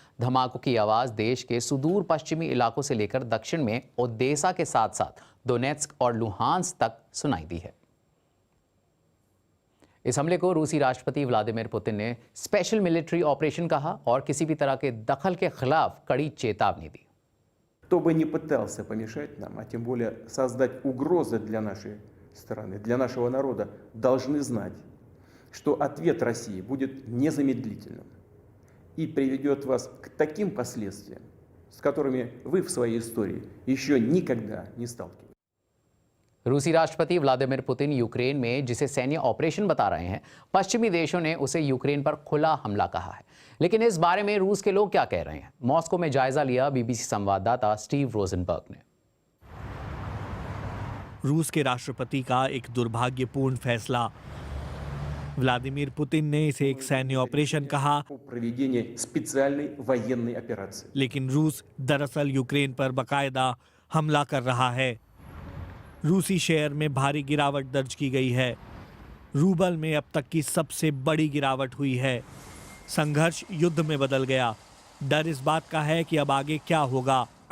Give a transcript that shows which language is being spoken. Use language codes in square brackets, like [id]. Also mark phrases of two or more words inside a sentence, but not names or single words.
[hi] धमाकों की आवाज देश के सुदूर पश्चिमी इलाकों से लेकर दक्षिण में ओडेसा के साथ साथ दोनेत्स्क और लुहांस तक सुनाई दी है। इस हमले को रूसी राष्ट्रपति व्लादिमीर पुतिन ने [en] special military operation [hi] कहा और किसी भी तरह के दखल के खिलाफ कड़ी चेतावनी दी। [ru] Кто бы ни пытался помешать нам, а тем более создать угрозы для нашей страны, для нашего народа, должны знать, что ответ России будет незамедлительным и приведет вас к таким последствиям, с которыми вы в своей истории еще никогда не сталкивались. [hi] रूसी राष्ट्रपति व्लादिमीर पुतिन यूक्रेन में जिसे सैन्य ऑपरेशन बता रहे हैं, पश्चिमी देशों ने उसे यूक्रेन पर खुला हमला कहा है। लेकिन इस बारे में रूस के लोग क्या कह रहे हैं? मॉस्को में जायजा लिया बीबीसी संवाददाता स्टीव रोजनबर्ग ने। रूस के राष्ट्रपति का एक दुर्भाग्यपूर्ण फैसला। व्लादिमीर पुतिन ने इसे एक सैन्य ऑपरेशन कहा, [ru] Проведение специальной военной операции. [hi] लेकिन रूस दरअसल यूक्रेन पर बाकायदा हमला कर रहा है। रूसी शेयर में भारी गिरावट दर्ज की गई है। रूबल में अब तक की सबसे बड़ी गिरावट हुई है। संघर्ष युद्ध में बदल गया। डर इस बात का है कि अब आगे क्या होगा।